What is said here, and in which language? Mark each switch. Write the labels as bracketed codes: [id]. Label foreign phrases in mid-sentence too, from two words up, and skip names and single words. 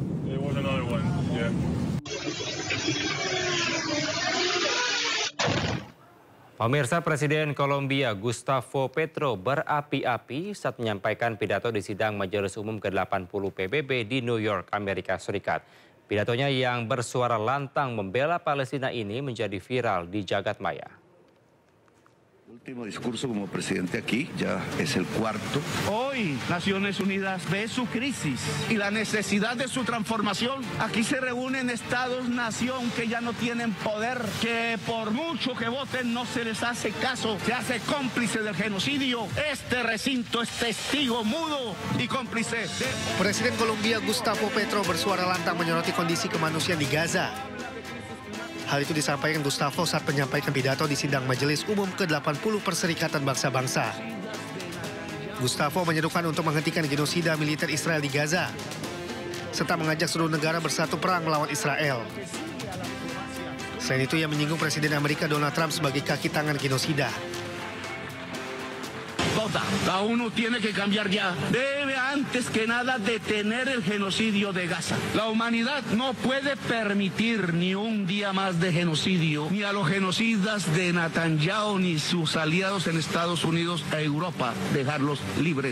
[id] Pemirsa, Presiden Kolombia Gustavo Petro berapi-api saat menyampaikan pidato di sidang Majelis Umum ke-80 PBB di New York, Amerika Serikat. Pidatonya yang bersuara lantang membela Palestina ini menjadi viral di jagat maya. [es] Último discurso como presidente aquí, ya es el cuarto. Hoy Naciones Unidas ve su crisis y la necesidad de su transformación. Aquí se reúnen estados-nación que ya no tienen poder, que por mucho que voten no se les hace caso, se hace cómplice del genocidio. Este recinto es testigo mudo y cómplice de... [id] Presiden Kolombia Gustavo Petro bersuara lantang menyoroti kondisi kemanusiaan di Gaza. Hal itu disampaikan Gustavo saat menyampaikan pidato di sidang Majelis Umum ke-80 Perserikatan Bangsa-Bangsa. Gustavo menyerukan untuk menghentikan genosida militer Israel di Gaza, serta mengajak seluruh negara bersatu perang melawan Israel. Selain itu, ia menyinggung Presiden Amerika Donald Trump sebagai kaki tangan genosida. [es] La ONU tiene que cambiar ya. Debe antes que nada detener el genocidio de Gaza. La humanidad no puede permitir ni un día más de genocidio, ni a los genocidas de Netanyahu ni sus aliados en Estados Unidos e Europa, dejarlos libres.